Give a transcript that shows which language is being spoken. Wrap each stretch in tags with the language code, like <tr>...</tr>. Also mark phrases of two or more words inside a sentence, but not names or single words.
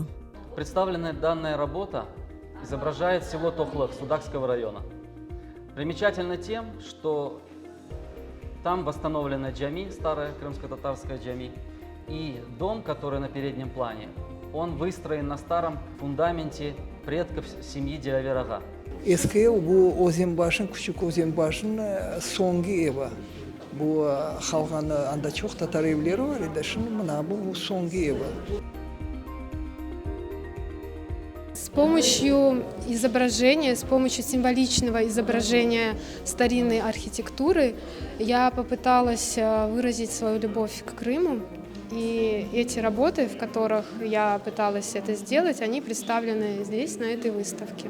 <ru>Представленная данная работа изображает село Тохлых Судакского района. Примечательно тем, что там восстановлена джами, старая крымско-татарская джами, и дом, который на переднем плане, он выстроен на старом фундаменте предков семьи Диаверага.</ru> <crh>Eski bu Ozimbaşın, küçük Ozimbaşın songi evi. Bu halkın anda çok Tatar evleri var idi. Şimdi bu songi evi.</crh> <ru>С помощью изображения, с помощью символичного изображения старинной архитектуры я попыталась выразить свою любовь к Крыму. И эти работы, в которых я пыталась это сделать, они представлены здесь, на этой выставке.</ru>